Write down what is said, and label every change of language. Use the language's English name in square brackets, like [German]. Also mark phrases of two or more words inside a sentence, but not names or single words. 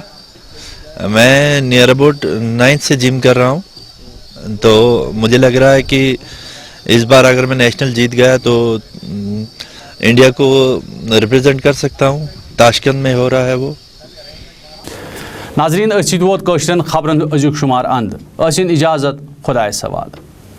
[Urdu] میں [English] near about [Urdu] 9th سے جم کر رہا ہوں, تو مجھے لگ رہا ہے کہ اس بار اگر میں نیشنل جیت گیا تو انڈیا کو ریپرزینٹ کر سکتا ہوں. تاشکند میں ہو رہا ہے وہ. [Kashmiri] ناظرین ووت خبرن ازیک شمار اند. اجازت خدائے سوال.